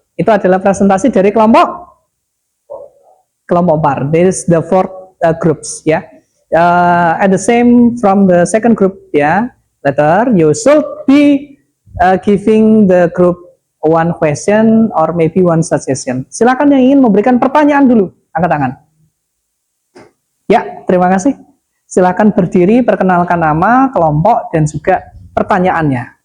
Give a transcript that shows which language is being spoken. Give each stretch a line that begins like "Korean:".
Indonesian: Itu adalah presentasi dari kelompok bar.
English: This is the fourth groups ya. At the same from the second group ya. Later you should be giving the group one question or maybe one suggestion.
Indonesian: Silakan yang ingin memberikan pertanyaan dulu, angkat tangan. Ya, terima kasih. Silakan berdiri, perkenalkan nama, kelompok, dan juga pertanyaannya.